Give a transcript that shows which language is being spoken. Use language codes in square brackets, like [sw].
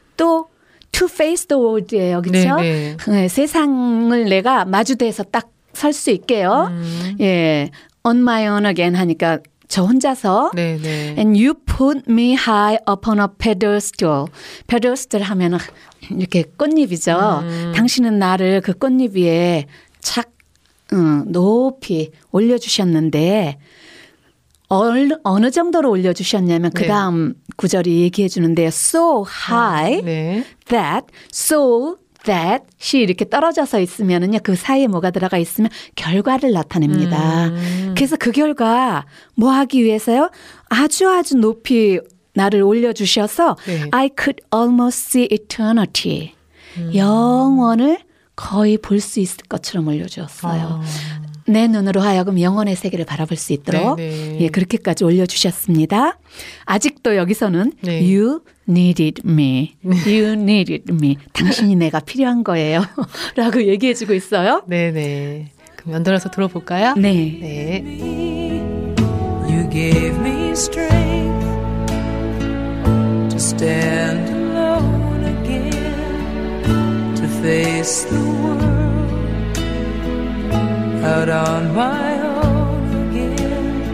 [ko] 또 [en] to face the world [ko] 예요. 그렇죠? 네, 세상을 내가 마주대서 딱 설 수 있게요. 예, [en] on my own again [ko] 하니까 저 혼자서 네네. [en] and you put me high upon a pedestal. [ko] pedestal 하면 이렇게 꽃잎이죠. 당신은 나를 그 꽃잎 위에 착 높이 올려주셨는데 어느 정도로 올려주셨냐면 그 다음 구절이 얘기해 주는데요. [en] So high that, so that [ko] 시 이렇게 떨어져서 있으면은요 그 사이에 뭐가 들어가 있으면 결과를 나타냅니다. 그래서 그 결과 뭐 하기 위해서요? 아주 아주 높이 나를 올려주셔서 [en] I could almost see eternity. [ko] 영원을 거의 볼 수 있을 것처럼 올려주셨어요. 내 눈으로 하여금 영원의 세계를 바라볼 수 있도록 예, 그렇게까지 올려주셨습니다. 아직도 여기서는 [en] You needed me. [ko] You needed me. 당신이 내가 필요한 거예요. 라고 얘기해주고 있어요. 네네. 그럼 연달아서 들어볼까요? 네. [en] You gave me strength to stand alone again to face the world out on my own again.